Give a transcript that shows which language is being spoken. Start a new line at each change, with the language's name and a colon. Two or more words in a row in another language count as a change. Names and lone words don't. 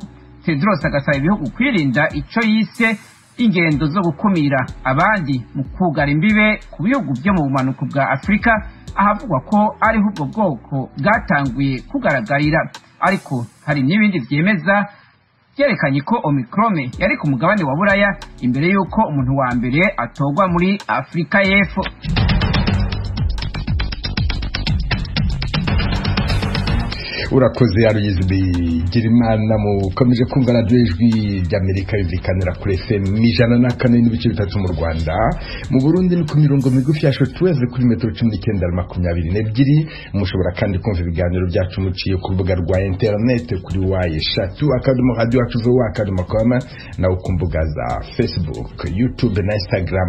Rundi: Tedros agasaba ibihugu kwirinda ico yise ingendo zo gukumira abandi mu kugara imbibe ku bihugu byo mu bumanuko bwa Afrika ahavugwa ko ari ubwo bwoko bwatanguye kugaragarira, ariko hari n'ibindi vyemeza byerekanye ko Omicron yari ku mugabane wa Buraya imbere y'uko umuntu wa mbere atogwa muri Afrika y'Epfo.
Kinyarwanda: urakoze Aloyizi Girimana mukomeje kumva radio ijwi ry'Amerika yumvikanira kuri FM 104.3 mu Rwanda, mu Burundi ni ku mirongo migufi ya shortwave kuri metero 1922. Mushobora kandi kumva ibiganiro byacu muciye ku rubuga rwa internet kuri radio.com na ku mbuga za Facebook, YouTube na Instagram.